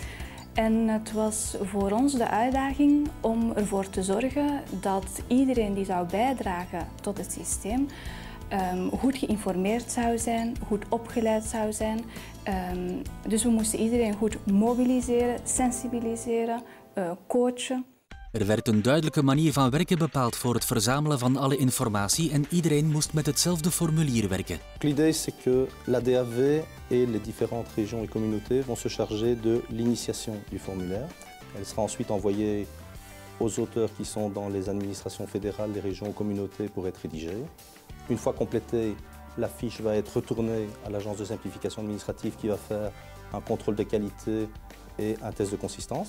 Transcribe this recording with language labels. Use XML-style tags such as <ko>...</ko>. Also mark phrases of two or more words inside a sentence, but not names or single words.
<nl>En het was voor ons de uitdaging om ervoor te zorgen dat iedereen die zou bijdragen tot het systeem goed geïnformeerd zou zijn, goed opgeleid zou zijn. Dus we moesten iedereen goed mobiliseren, sensibiliseren, coachen. Er werd een duidelijke manier van werken bepaald voor het verzamelen van alle informatie en iedereen moest met hetzelfde formulier werken.</nl> <fr>L'idée c'est que la DAV et les différentes régions et communautés vont se charger de l'initiation du formulaire. Elle sera ensuite envoyée aux auteurs qui sont dans les administrations fédérales, les régions ou communautés pour être rédigée. Une fois complétée, la fiche va être retournée à l'agence de simplification administrative qui va faire un contrôle de qualité et un test de consistance.</fr>